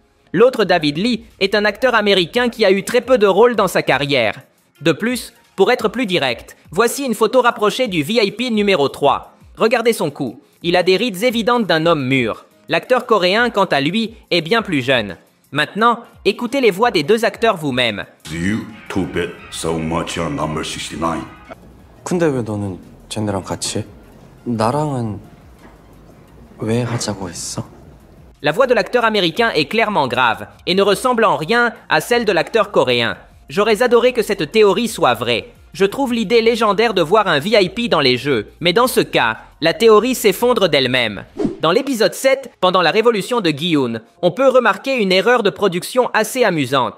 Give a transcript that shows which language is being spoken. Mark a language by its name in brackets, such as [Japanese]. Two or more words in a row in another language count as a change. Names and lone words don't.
[French] L'autre David Lee est un acteur américain qui a eu très peu de rôles dans sa carrière. De plus, pour être plus direct, voici une photo rapprochée du VIP numéro 3. Regardez son cou, il a des rides évidentes d'un homme mûr. L'acteur coréen, quant à lui, est bien plus jeune. Maintenant, écoutez les voix des 2 acteurs vous-même. [English] Do you two bet so much on number 69? [Korean] 근데 왜 너는 쟤네랑 같이 해? 나랑은 왜 하자고 했어? [French] La voix de l'acteur américain est clairement grave et ne ressemble en rien à celle de l'acteur coréen. J'aurais adoré que cette théorie soit vraie. Je trouve l'idée légendaire de voir un VIP dans les jeux, mais dans ce cas, la théorie s'effondre d'elle-même. Dans l'épisode 7, pendant la révolution de Gi-hun, on peut remarquer une erreur de production assez amusante.